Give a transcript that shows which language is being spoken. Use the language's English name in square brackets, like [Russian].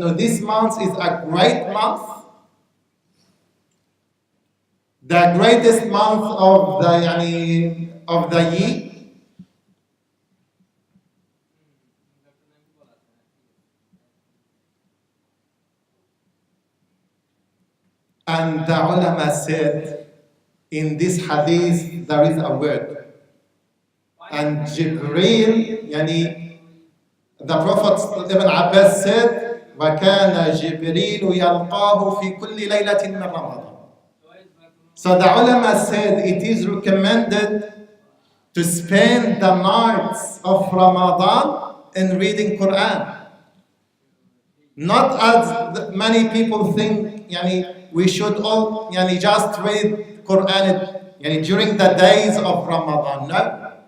[English] This month is a great month, the greatest month of the year. And the ulama said, in this hadith there is a word. And Jibreel, the Prophet Ibn Abbas said, [Arabic] وَكَانَ جِبْرِيلُ يَلْقَاهُ فِي كُلِّ لَيْلَةٍ مِّن رَمَضَانَ. [English] So the ulama said it is recommended to spend the nights of Ramadan in reading Quran. Not as many people think, we should all just read Quran during the days of Ramadan. No.